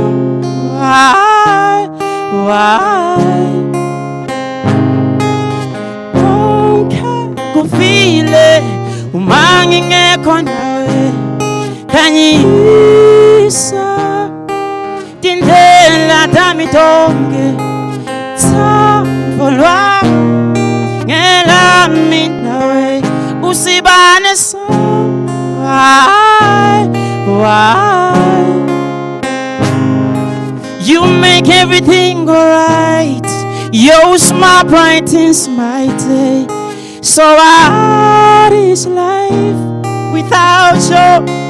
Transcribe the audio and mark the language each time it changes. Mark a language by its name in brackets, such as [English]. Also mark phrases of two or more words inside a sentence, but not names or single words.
[Swati] kufile umangi ngekho nawe khanyisa tindlela tami tonke thando lwami ngelami nawe usibane so [English] why you make everything alright. Your smile brightens my day. So what is life without you?